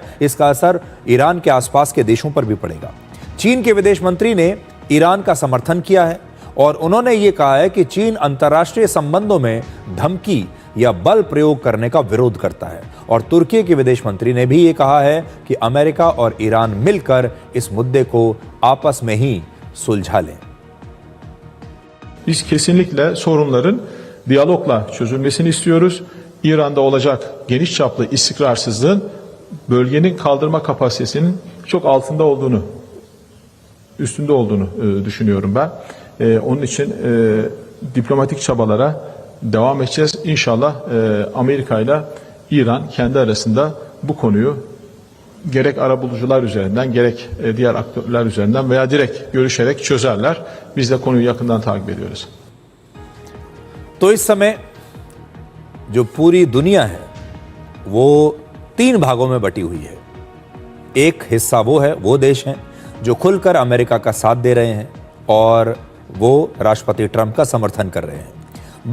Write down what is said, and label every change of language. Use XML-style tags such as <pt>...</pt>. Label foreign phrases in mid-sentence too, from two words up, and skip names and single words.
<hi>इसका असर ईरान के आसपास के देशों पर भी पड़ेगा। चीन के विदेश मंत्री ने ईरान का समर्थन किया है और उन्होंने ये कहा है कि चीन अंतर्राष्ट्रीय संबंधों में धमकी या बल प्रयोग करने का विरोध करता है। और तुर्की के विदेश मंत्री ने भी ये कहा है कि अमेरिका और ईरान मिलकर इस मुद्दे को आपस में ही सुलझा लें।</hi> <tr>Biz kesinlikle sorunların diyalogla çözülmesini istiyoruz. İran'da olacak geniş çaplı istikrarsızlığın bölgenin kaldırma kapasitesinin çok altında olduğunu, üstünde olduğunu düşünüyorum ben. Onun için diplomatik çabalara devam edeceğiz. İnşallah Amerika ile İran kendi arasında bu konuyu gerek arabulucular üzerinden gerek diğer aktörler üzerinden veya direkt görüşerek çözerler. Biz de konuyu yakından takip ediyoruz.</tr> <hi>तो इस समय जो पूरी दुनिया है वो 3 भागों में बटी हुई है। एक हिस्सा वो है, वो देश हैं जो खुलकर अमेरिका का साथ दे रहे हैं और वो राष्ट्रपति ट्रंप का समर्थन कर रहे हैं।</hi>